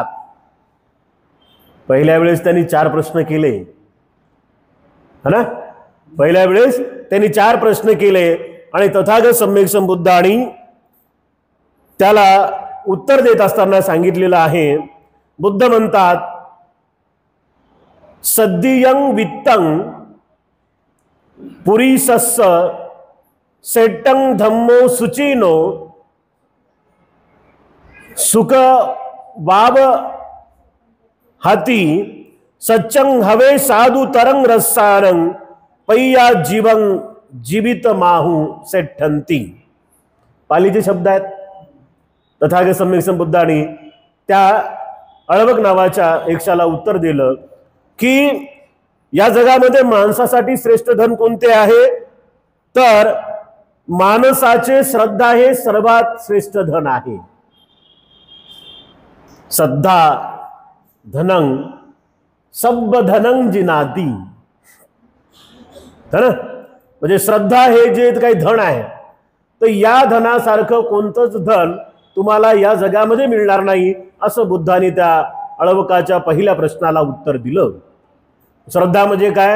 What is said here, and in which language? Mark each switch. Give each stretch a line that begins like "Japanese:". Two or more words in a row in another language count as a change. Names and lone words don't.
Marathi: पहिल्या वेळेस त्यांनी 4 प्रश्न केले, है ना? पहिल्या वेळेस त्यांनी 4 प्रश्न केले आणि तथागत सम्यक संबुद्धांनी त्याला उत्तर देत असताना सांगितलेलं आहे. बुद्ध म्हणतात,
Pali: सद्दियं वित्तं पुरीसस्स सेट्टं धम्मो सुचिनो सुख वाव हाती सच्चंग हवे साधु तरंग रसारंग पैया जीवं जीवित माहू सेठंती.
Marathi: पालीचे शब्द आहेत. तथागत सम्यक संबुद्धांनी त्या अळवक नावाच्या एकशाला उत्तर दिलं की या जगामध्ये माणसासाठी श्रेष्ठ धन कोणते आहे? तर माणसाचे श्रद्धा हे सर्वात श्रेष्ठ धन आहे.
Pali: श्रद्धा धनं सब धनं जिनाती.
Marathi: म्हणजे श्रद्धा हे जे काही धन आहे, तर या धनासारखं कोणतंच धन तुम्हाला या जगामध्ये मिळणार नाही, असं बुद्धांनी त्या अळवकाच्या पहिल्या प्रश्नाला उत्तर दिलं. श्रद्धा म्हणजे काय?